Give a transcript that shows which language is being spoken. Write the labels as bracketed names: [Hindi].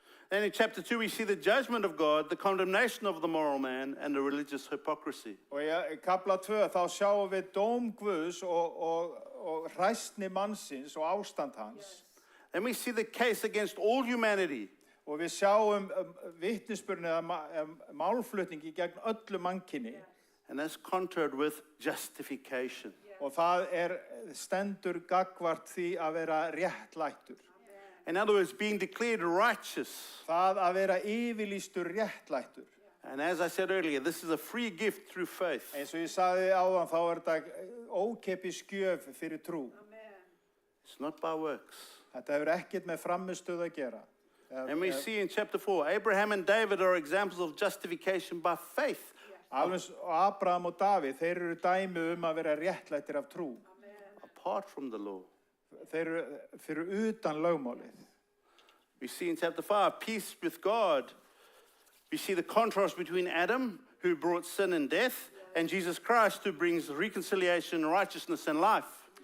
[English] Then in chapter 2, we see the judgment of God, the condemnation of the moral man, and the religious hypocrisy. [Icelandic] Og í kafla 2 þá sjáum við dóm Guðs og hræsni mannsins og ástand hans. [English] Then we see the case against all humanity. [Icelandic] Og við sjáum vitnisburðin eða málflutningi gegn öllu mannkynni. [English] And that's contrared with justification. [Icelandic] Og það stendur gagnvart því að vera réttlættur. [English] In other words, being declared righteous. [Icelandic] Það að vera yfirlýstur réttlættur. [English] And as I said earlier, this is a free gift through faith. [Icelandic] Eins og ég sagði áðan þá þetta ókeypis gjöf fyrir trú. [English] It's not by works. [Icelandic] Þetta hefur ekkert með frammistöðu að gera. [English] And we see in chapter 4, Abraham and David are examples of justification by faith. [Icelandic] Alveg Abraham og Davíð, þeir eru dæmi að vera réttlættir af trú. [English] Apart from the law. [Icelandic] Þeir eru fyrir utan lögmálið. [English] We see in chapter 5, peace with God. We see the contrast between Adam, who brought sin and death, and Jesus Christ, who brings reconciliation, righteousness, and life.